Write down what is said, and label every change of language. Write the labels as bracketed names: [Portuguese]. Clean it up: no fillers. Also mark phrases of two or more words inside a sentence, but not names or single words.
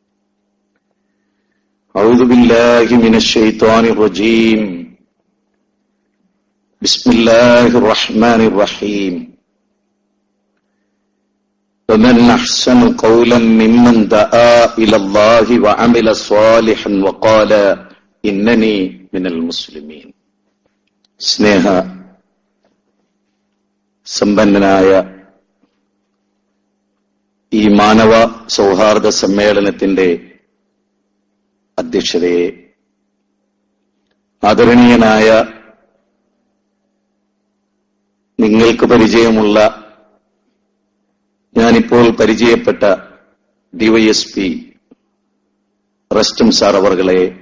[Arabic] أعوذ بالله من الشيطان الرجيم بسم الله الرحمن الرحيم ومن أحسن قولا ممن دعا إلى الله وعمل صالحا وقال إنني من المسلمين [Malayalam] സ്നേഹ സമ്പന്നനായ ഈ മാനവ സൗഹാർദ്ദ സമ്മേളനത്തിന്റെ അധ്യക്ഷതയെ, ആദരണീയനായ നിങ്ങൾക്ക് പരിചയമുള്ള ഞാനിപ്പോൾ പരിചയപ്പെട്ട ഡിവൈഎസ്പി റസ്റ്റം സാർ അവർകളെ,